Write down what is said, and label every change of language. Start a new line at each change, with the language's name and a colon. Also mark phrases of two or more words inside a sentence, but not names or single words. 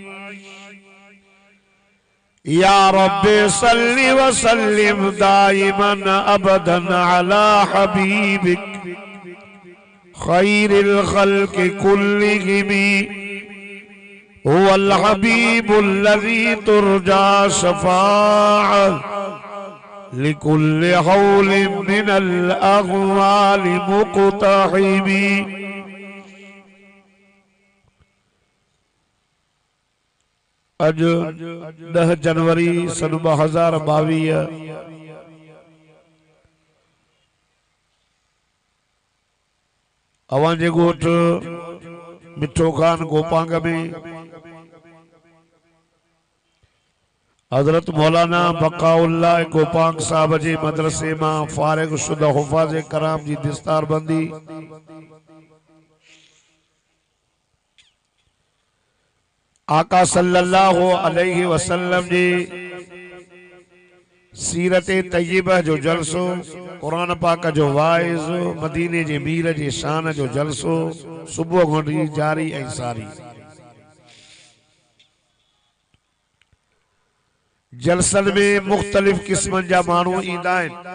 Arabic: يا رب صل وسلم دائما أبدا على حبيبك خير الخلق كلهم. هو الحبيب الذي ترجى شفاعة لكل حول من الأغوال مقتحم.
Sindhi: अज 10 जनवरी सन 2022 अवांजे गोठ मिठो खान गोपांग में हजरत मौलाना बकाउल्लाह गोपांग साहब जे मदरसे मां फारिग शुदा हुफाज कराम जी दस्तार बंदी आका
Arabic: صلى الله عليه وسلم
Sindhi: जी सीरत तय्यबा जो जलसो, कुरान पाक जो वाइज, मदीने जे मीर जे शान जो जलसो सुबह घोड़ी जारी ऐं सारी। जलसन में मुख्तलिफ किस्मन जा मानू ईंदा आहिनि।